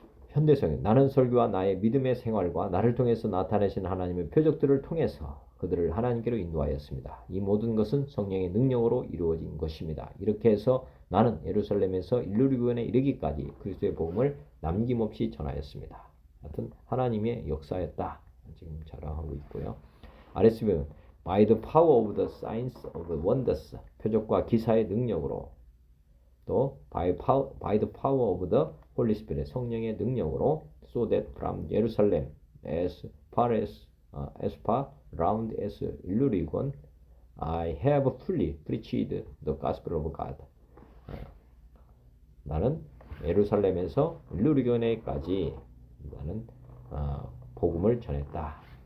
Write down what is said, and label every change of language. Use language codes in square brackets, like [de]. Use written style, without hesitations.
[ko] 현대성경 나는 설교와 나의 믿음의 생활과 나를 통해서 나타내신 하나님의 표적들을 통해서 그들을 하나님께로 인도하였습니다. 이 모든 것은 성령의 능력으로 이루어진 것입니다. 이렇게 해서 나는 예루살렘에서 일루리온에 이르기까지 그리스도의 복음을 남김없이 전하였습니다. 하여튼 하나님의 역사였다. 지금 자랑하고 있고요. 아래서 보면 [en] by the power of the signs of the wonders [ko] 표적과 기사의 능력으로 [en] 또 by the power of the Holy Spirit [ko] 성령의 능력으로 [en] so that from Jerusalem as far round as Illyricum I have fully preached the gospel of God. [ko] 나는 예루살렘에서 일루리온에까지 나는 복음을 전했다.